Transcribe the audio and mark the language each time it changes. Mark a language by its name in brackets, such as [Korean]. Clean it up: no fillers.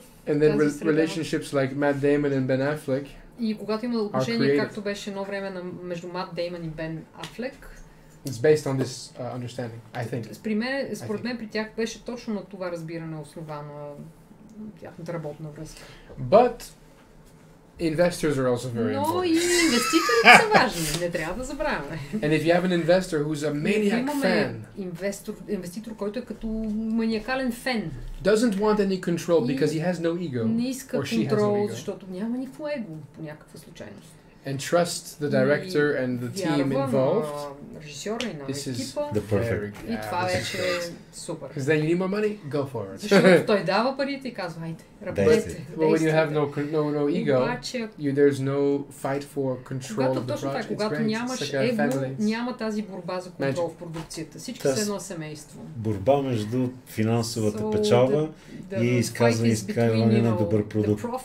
[English] And then relationships like Matt Damon and Ben Affleck. [Bulgarian] И когато има отношение, както беше едно време между Мат Деймън и Бен Афлек, [English] it's based on this understanding, I think. [Bulgarian] Според мен при тях беше точно на това разбиране основано тяхната работна връзка. [English] But investors are also very important. [Bulgarian] Но и инвеститорите са важни, не трябва да забравяме. [English] And if you have an investor who's a maniac fan, [Bulgarian] инвеститор, който е като маниакален фен, [English] doesn't want any control because he has no ego, [Bulgarian] не иска контрол, защото няма никакво его по някаква случайност. [English] And trust the director and the team involved. This is the perfect. [Bulgarian] И това вече е супер. [English] Because then you need more money, go for it. [Bulgarian] Защото той дава парите и казва, айде, работете. [English] Well, when you have no ego, there's no fight for control of the project. [Bulgarian] Когато нямаш его, няма тази борба за контрол в продукцията. Всички са едно семейство. Борба между финансовата печалба и изкарване на добър продукт.